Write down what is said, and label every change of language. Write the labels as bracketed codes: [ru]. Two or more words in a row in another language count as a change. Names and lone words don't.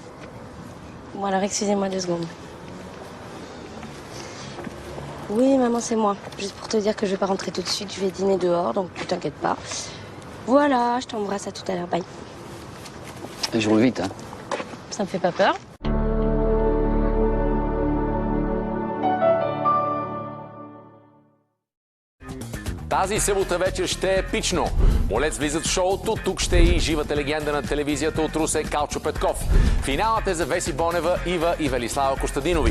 [fr] Bon, alors excusez-moi 2 secondes. Oui, maman, c'est moi. Juste pour te dire que je vais pas rentrer tout de suite, je vais dîner dehors, donc tu t'inquiètes pas. Voilà, je t'embrasse, à tout à l'heure, bye. Et je roule vite, hein. Ça me fait pas peur. [bg] Тази събота вечер ще е епично. Молец влизат в шоуто, тук ще е и живата легенда на телевизията от Русе Калчо Петков. Финалът е за Веси Бонева, Ива и Велислава Костадинови.